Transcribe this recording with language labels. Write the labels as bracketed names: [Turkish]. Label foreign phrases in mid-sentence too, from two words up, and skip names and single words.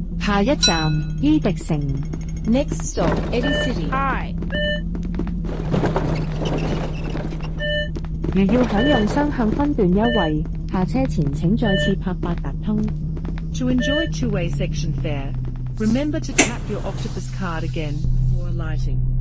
[Cantonese] 下一站伊迪城。 [English] Next stop, Eddie City. I. [Cantonese] 如要享用雙向分段優惠，下車前請再次拍八達通。 [English] To enjoy two-way section fare, remember to tap your Octopus card again before alighting.